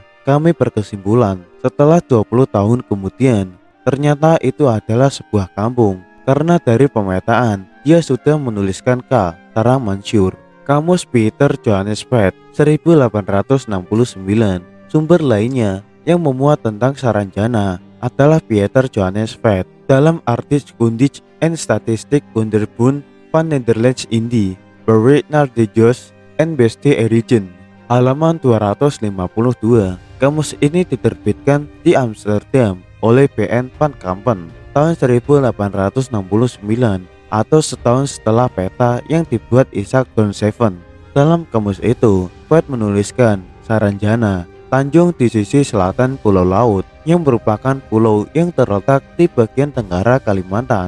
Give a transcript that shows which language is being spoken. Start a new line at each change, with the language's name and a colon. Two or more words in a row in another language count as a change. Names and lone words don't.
Indonesian: Kami berkesimpulan setelah 20 tahun kemudian ternyata itu adalah sebuah kampung, karena dari pemetaan dia sudah menuliskan K. Tara Mansur. Kamus Peter Johannes Vedt 1869. Sumber lainnya yang memuat tentang Saranjana adalah Pieter Johannes Vedt dalam Arbeidskundige en Statistiek Onderbund van Nederlands Indi, Bericht naar de Jos en Beste Erigen, halaman 252. Kamus ini diterbitkan di Amsterdam oleh B.N. van Kampen tahun 1869 atau setahun setelah peta yang dibuat Isaac Donseven. Dalam kamus itu, Vogt menuliskan Saranjana, Tanjung di sisi selatan Pulau Laut, yang merupakan pulau yang terletak di bagian tenggara Kalimantan.